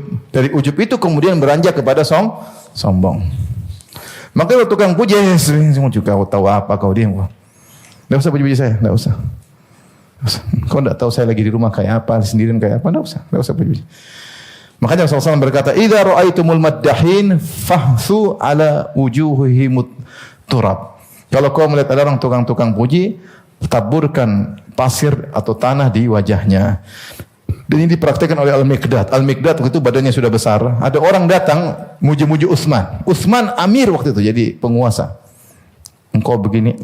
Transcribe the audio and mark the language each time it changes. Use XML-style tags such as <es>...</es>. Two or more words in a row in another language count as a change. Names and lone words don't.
<id>Dari ujub itu kemudian beranjak kepada sombong. Maka kalau tukang puji, semua juga tahu apa kau dia. Tidak usah puji-puji saya, tidak usah. Kau tidak tahu saya lagi di rumah kayak apa, sendirian kayak apa, tidak usah puji-puji. Makanya Rasulullah SAW berkata,</id> <ar>"إذا رأيتم المداحين فاحثوا على وجوههم تراب."</ar> <id>Kalau kau melihat ada orang tukang-tukang puji, taburkan pasir atau tanah di wajahnya. Dan ini dipraktikkan oleh Al-Miqdad. Al-Miqdad waktu itu badannya sudah besar. Ada orang datang muji-muji Utsman. Utsman amir waktu itu, jadi penguasa. Engkau begini.</id>